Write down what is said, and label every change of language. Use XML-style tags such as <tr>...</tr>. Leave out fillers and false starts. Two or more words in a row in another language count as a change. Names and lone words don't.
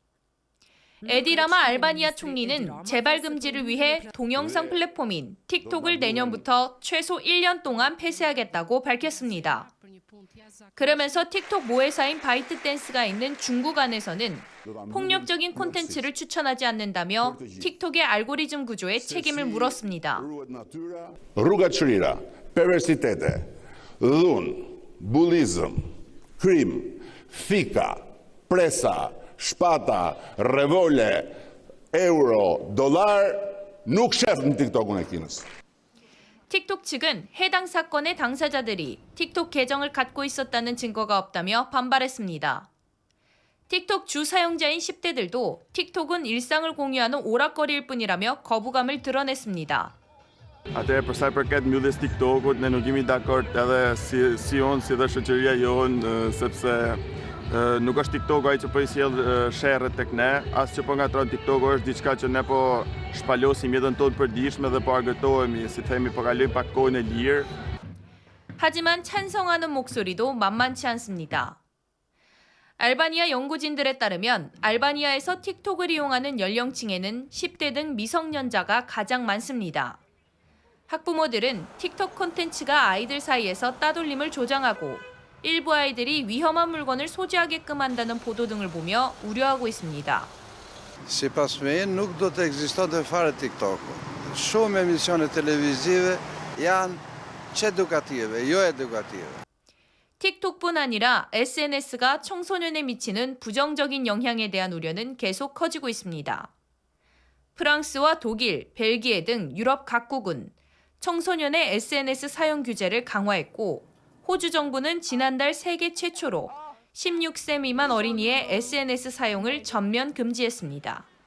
<ko>에디 라마 알바니아 총리는 재발 금지를 위해 동영상 플랫폼인 틱톡을 내년부터 최소 1년 동안 폐쇄하겠다고 밝혔습니다. 그러면서 틱톡 모회사인 바이트댄스가 있는 중국 안에서는 폭력적인 콘텐츠를 추천하지 않는다며 틱톡의 알고리즘 구조에 책임을 물었습니다.</ko> <sq>Rrugaçëria, perversitete, dhunë, bullizëm, krim, fika, presa, shpata, revole, euro, dollar nuk shef në TikTokun e Kinës.</sq> <ko>틱톡 측은 해당 사건의 당사자들이 틱톡 계정을 갖고 있었다는 증거가 없다며 반발했습니다. 틱톡 주 사용자인 10대들도 틱톡은 일상을 공유하는 오락거리일 뿐이라며 거부감을 드러냈습니다.</ko> <sq>Atëherë për sa i përket mbylljes TikTokut, ne nuk jemi dakord edhe si unë si dhe shoqëria jonë sepse nuk është TikToku ai që po i sjell sherrët tek ne, as që po ngatron TikToku është diçka që ne po shpalosim jetën tonë përditshme dhe po argëtohemi, si themi po kalojmë pak kohën e lirë.</sq> <ko>하지만 찬성하는 목소리도 만만치 않습니다. 알바니아 연구진들에 따르면 알바니아에서 틱톡을 이용하는 연령층에는 10대 등 미성년자가 가장 많습니다. 학부모들은 틱톡 콘텐츠가 아이들 사이에서 따돌림을 조장하고 일부 아이들이 위험한 물건을 소지하게끔 한다는 보도 등을 보며 우려하고 있습니다.</ko> <sq>Sipas meje nuk do të ekzistonte fare TikTok-u. Shumë emisione televizive janë çedukative, jo edukative.</sq> <ko>틱톡뿐 아니라 SNS가 청소년에 미치는 부정적인 영향에 대한 우려는 계속 커지고 있습니다. 프랑스와 독일, 벨기에 등 유럽 각국은 청소년의 SNS 사용 규제를 강화했고 호주 정부는 지난달 세계 최초로 16세 미만 어린이의 SNS 사용을 전면 금지했습니다.</ko>